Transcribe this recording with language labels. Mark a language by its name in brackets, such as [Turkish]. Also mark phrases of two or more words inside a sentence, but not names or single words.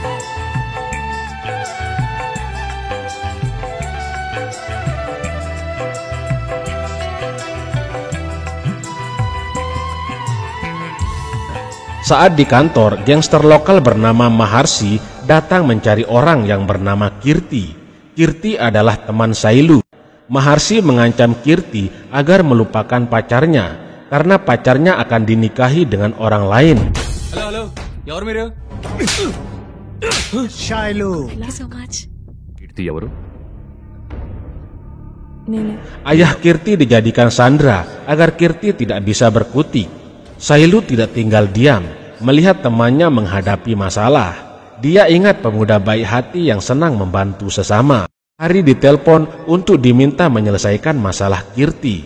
[Indonesian] Saat di kantor, gangster lokal bernama Maharsi datang mencari orang yang bernama Kirti. Kirti adalah teman Sailu. Maharsi mengancam Kirti agar melupakan pacarnya, karena pacarnya akan dinikahi dengan orang lain. [Telugu] Halo, yavar మీరు? Shiloh. [English] Thank you so much. [Telugu] కీర్తి ఎవరు? [Indonesian] Ayah Kirti dijadikan sandera agar Kirti tidak bisa berkutik. Sailu tidak tinggal diam melihat temannya menghadapi masalah. Dia ingat pemuda baik hati yang senang membantu sesama. Hari ditelepon untuk diminta menyelesaikan masalah Kirti.